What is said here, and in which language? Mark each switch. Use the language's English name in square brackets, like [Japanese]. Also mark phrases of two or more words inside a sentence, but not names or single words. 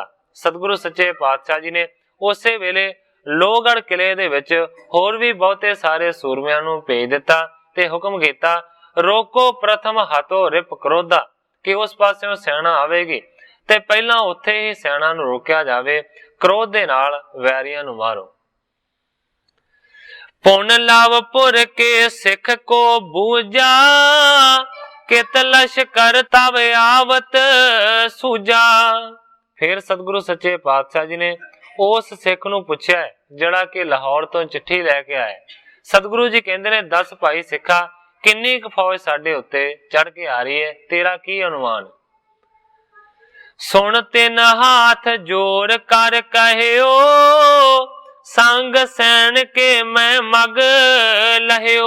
[Punjabi] ਸਤਿਗੁਰੂ ਸੱਚੇ ਪਾਤਸ਼ਾਹ ਜੀ ਨੇ ਉਸੇ ਵੇਲੇ ਲੋਹਗੜ੍ਹ ਕਿਲੇ ਦੇ ਵਿਚ ਹੋਰ ਭੀ ਬਹੁਤੇ ਸਾਰੇ ਸੂਰਮਿਆਂ ਨੂੰ ਭੇਜ ਦਿੱਤਾ ਤੇ ਹੁਕਮ ਕੀਤਾ, [Braj] रोको प्रथम हाथों रिप क्रोधा, [Punjabi] ਕਿ ਉਸ ਪਾਸੋਂ ਸੈਨਾ ਆਵੇਗੀ ਤੇ ਪਹਿਲਾ ਉੱਥੇ ਹੀ ਸੈਨਾ ਨੂੰ ਰੋਕਿਆ ਜਾਵੇ, ਕ੍ਰੋਧ ਦੇ ਨਾਲ ਵੈਰੀਆਂ ਨੂੰ ਮਾਰੋ। [Braj] पुन लावपुर के सिख को बूझा, कित लश्कर तब आवत सूझा। [Punjabi] ਫਿਰ ਸਤਿਗੁਰੂ ਸੱਚੇ ਪਾਤਸ਼ਾਹ ਜੀ ਨੇ ਉਸ ਸਿੱਖ ਨੂੰ ਪੁੱਛਿਆ ਜਿਹੜਾ ਕਿ ਲਾਹੌਰ ਤੋ ਚਿੱਠੀ ਲੈਕੇ ਆਇਆ। ਸਤਿਗੁਰੂ ਜੀ ਕਹੰਦੇ ਨੇ, ਦੱਸ ਭਾਈ ਸਿੱਖਾ, ਕਿੰਨੀ ਕ ਫ਼ੌਜ ਸਾਡੇ ਉੱਤੇ ਚੜ੍ਹ ਕੇ ਆ ਰਹੀ ਹੈ, ਤੇਰਾ ਕੀ ਅਨੁਮਾਨ? [Braj] सुन तिन हाथ जोड़ कर कहियो, संग सैन के मैं मग लहियो।